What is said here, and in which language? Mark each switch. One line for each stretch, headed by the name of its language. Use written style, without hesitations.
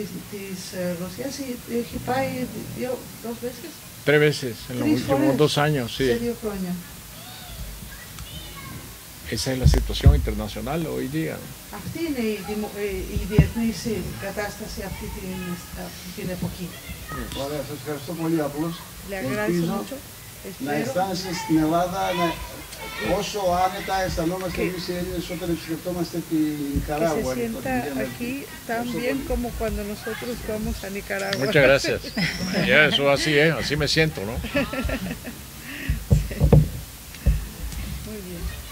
Greek: Της Ρωσίας έχει πάει 2 veces.
Spanish: 3 veces en los últimos 2 años, sí.
Greek: Σε 2 χρόνια.
Spanish: Esa es la situación internacional hoy día.
Greek: Αυτή είναι η διεθνής κατάσταση αυτή την εποχή. Ωραία, σας ευχαριστώ πολύ απλώς. Ελπίζω να αισθάνεστε στην Ελλάδα όσο άνετα αισθανόμαστε εμείς οι Έλληνες όταν επισκεφτόμαστε τη Νικαράγουα.
Spanish: Que se sienta aquí tan bien como cuando nosotros vamos a Nicaragua. Muchas gracias. Ya, eso así es, así me siento, ¿no? Muy bien.